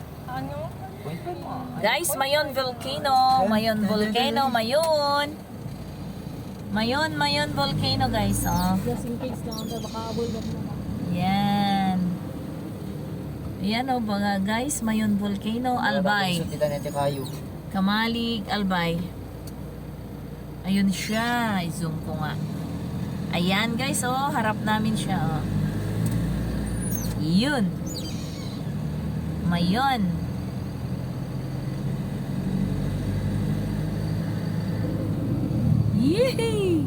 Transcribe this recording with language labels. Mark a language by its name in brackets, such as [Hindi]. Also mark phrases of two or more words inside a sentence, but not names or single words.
[Filipino] Guys, Mayon Volcano. Mayon Volcano, Mayon. Mayon Volcano, guys. Oh. [English] Just in case [Filipino] lang, baka abulgat na. Yan. Yan o mga guys, Mayon Volcano, Albay. Kamalig, Albay. Ayun siya. I-zoom ko nga. Ayan guys, oh. Harap namin siya, oh. Yun. Mayon. Yehey!